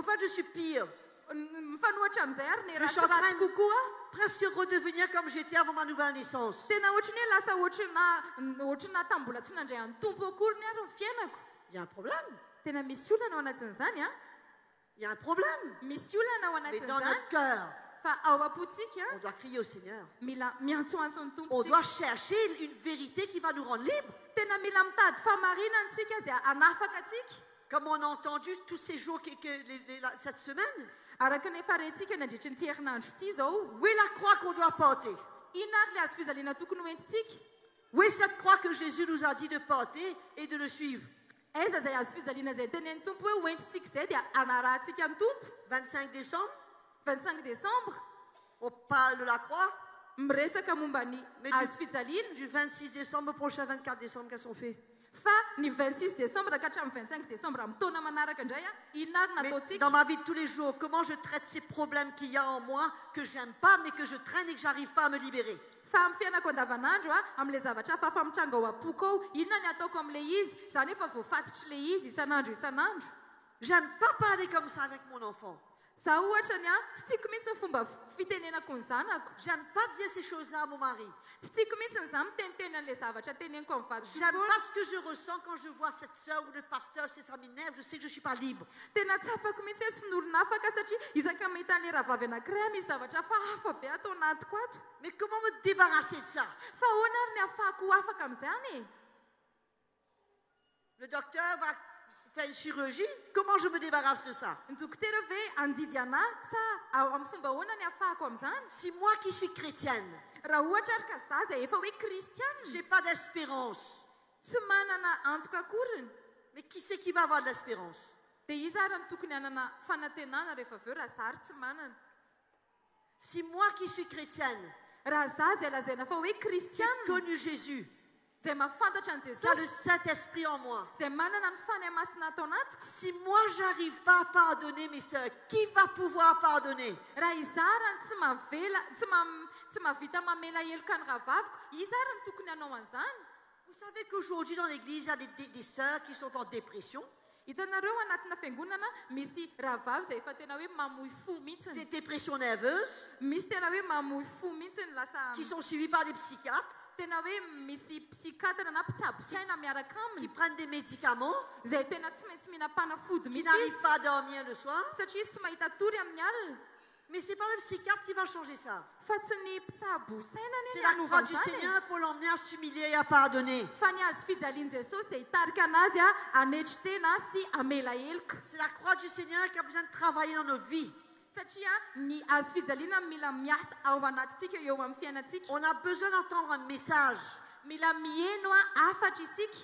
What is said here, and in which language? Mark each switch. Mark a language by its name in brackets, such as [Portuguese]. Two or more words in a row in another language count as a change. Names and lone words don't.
[French] Au fait, je suis pire. [Malagasy] mifanohatra amin'izay ary ny [French] Je suis en train [Malagasy] ratsiratsy [French] de [Malagasy] kokoa. [French] presque redevenir comme j'étais avant ma nouvelle naissance. [Malagasy] Tena ohatrany hoe lasa ohatrana tambola tsy nandray any tompo akory ny ary ny fiainako. [French] Il y a un problème. [Malagasy] Tena misy olana ao anatin'izany a. [French] Il y a un problème. [Malagasy] Misy olana ao [French] Mais dans [Malagasy] anatin'izany. [French] notre cœur, [Malagasy] Fa ao am-potsika [French] on doit crier au Seigneur. [Malagasy] mila miantsoantso ny tompo [French] On [Malagasy] tsika. [French] doit chercher une vérité qui va nous rendre libres. [Malagasy] Tena mila mitady famarinana tsika zay anafaka tsika. [French] Comme on a entendu tous ces jours cette semaine. [Malagasy] Araka ny efa rentsika nandritry ny ty herinandro ity zao. [French] Où est la croix qu'on doit porter? [Malagasy] Inona ary le hazo fizaliana tokony hoentintsika? [French] Où est cette croix que Jésus nous a dit de porter et de le suivre? [Malagasy] Aiza zay hazo fizaliana zay tenen'ny tompo hoe hoentintsika zay dia anarahantsika ny tompo. [French] 25 décembre, 25 décembre on parle de la croix. [Malagasy] miresaka momba ny [French] Mais [Malagasy] hazo fijaliana. [French] Du 26 décembre au prochain 24 décembre, qu'est-ce qu'on fait? [Malagasy] Fa ny 26 décembre ka hatramin'ny 25 décembre amin'ny taona manaraka indray inona ary [French] Mais [Malagasy] nataontsika? [French] dans ma vie de tous les jours, comment je traite ces problèmes qu'il y a en moi, que j'aime pas, mais que je traîne et que j'arrive pas à me libérer? [Malagasy] Fa amin'ny fiainako andavanandro amin'ilay zavatra hafa mitranga ao am-poko ao, inona ny ataoko amin'ilay izy? Zany efa voafatitra ilay izy isanandro isanandro. [French] J'aime pas parler comme ça avec mon enfant. [Malagasy] Za ohatra ny tsy tiako mihitsy ny fomba fitenenako ny zanako. [French] J'aime pas dire ces choses-là à mon mari. [Malagasy] Tsy tiako mihitsy ny za miteniteny an'ilay zavatra teneniko amin'ny vadiko. [French] J'aime pas ce que je ressens quand je vois cette sœur ou le pasteur, ça m'énerve, je sais que je suis pas libre. [Malagasy] Tena tsapako mihitsy hoe tsy n'olona afaka satria izaka mahita an'ilay rahavavy anankiray misy zavatra fa hafa be atao anatiko ato. [French] Mais comment me débarrasser de ça? [Malagasy] Fa ahoana ary ny ahafahako afaka amin'izany e? [French] Le docteur va faire une chirurgie. Comment je me débarrasse de ça? [Malagasy] Ny dokotera ve andidiana sa amin'ny fomba ahoana ny ahafahako amin'izany? [French] Si moi qui suis chrétienne, [Malagasy] Raha ohatra ary ka za izay efa hoe kristianina, [French] j'ai pas d'espérance, [Malagasy] tsy manana antoka akoriny, [French] mais qui c'est qui va avoir de l'espérance? [Malagasy] dia iza ary no tokony hanana fanantenana rehefa avy eo raha za ary tsy manana? [French] Si moi qui suis chrétienne, [Malagasy] Raha za izay lazaina fa hoe [French] j'ai [Malagasy] kristianina, [French] connu Jésus, [Malagasy] izay mahafantatra an [French] qui a le [Malagasy] Jesosy, [French] Saint-Esprit en moi, [Malagasy] izay manana ny fanahy masina atao anatiko, [French] si moi j'arrive pas à pardonner mes sœurs, qui va pouvoir pardonner? [Malagasy] raha iza raha ny tsy mahavita mamela heloka ny rahavaviko, iza raha ny tokony hanao an'izany? [French] Vous savez qu'aujourd'hui dans l'église, il y a des sœurs qui sont en dépression, [Malagasy] Hitanareo anatina fiangonana misy rahavavy izay efa tena hoe mamoy fo [French] des [Malagasy] mihitsiny, [French] dépressions nerveuses, [Malagasy] misy tena hoe mamoy fo mihitsiny, lasa [French] qui sont suivies par des psychiatres, [Malagasy] tena hoe misy psikatra na mpitsabo saina miaraka [French] qui [Malagasy] aminy, [French] prennent des médicaments, [Malagasy] izay tena tsy maintsy mihinam-panafody [French] qui [Malagasy] mihitsy [French] n'arrivent [Malagasy] izy, [French] pas à dormir le soir. [Malagasy] satria izy tsy mahita tory amin'ny alina. [French] Mais c'est pas le psychiatre qui va changer ça. [Malagasy] Fa tsy ny mpitsabo saina [French] C'est [Malagasy] ny [French] la croix du [Malagasy] anaovany izany. [French] Seigneur pour l'emmener à s'humilier et à pardonner. [Malagasy] Fa ny azo fijalian Jesosy izay hitarika anazy a hanetry tena sy hamela heloka. [French] C'est la croix du Seigneur qui a besoin de travailler dans nos vies. [Malagasy] Satria ny azo fijaliana mila miasa ao anatintsika eo amin'ny fiainantsika. [French] On a besoin d'entendre un message [Malagasy] Mila miheno a afatra isika